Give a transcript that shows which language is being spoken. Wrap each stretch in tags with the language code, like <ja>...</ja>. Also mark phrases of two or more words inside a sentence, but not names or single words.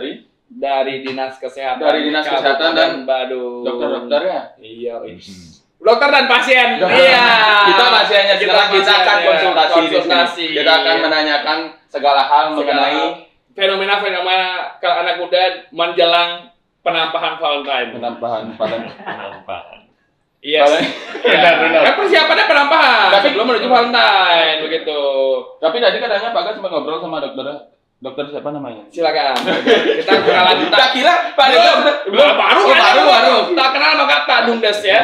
<id>Dari Dinas Kesehatan. Dari Dinas Kesehatan dan Badung. dokter-dokter ya. Iya, dokter dan pasien. Iya. Kita pasiennya sekarang kita akan konsultasi. Konsultasi. Kita akan menanyakan segala hal mengenai fenomena kalau anak muda menjelang penampahan Valentine. penampahan. Yes. Benar. Kan persiapannya penampahan. Tapi belum menuju Valentine begitu. Tapi tadi katanya Pak Gas sempat ngobrol sama dokternya. Dokter siapa namanya? Silakan. Kita kenalan. Tak kira Pak dokter Belum baru. baru. Tak kenal sama Kak Dumdes ya.</id>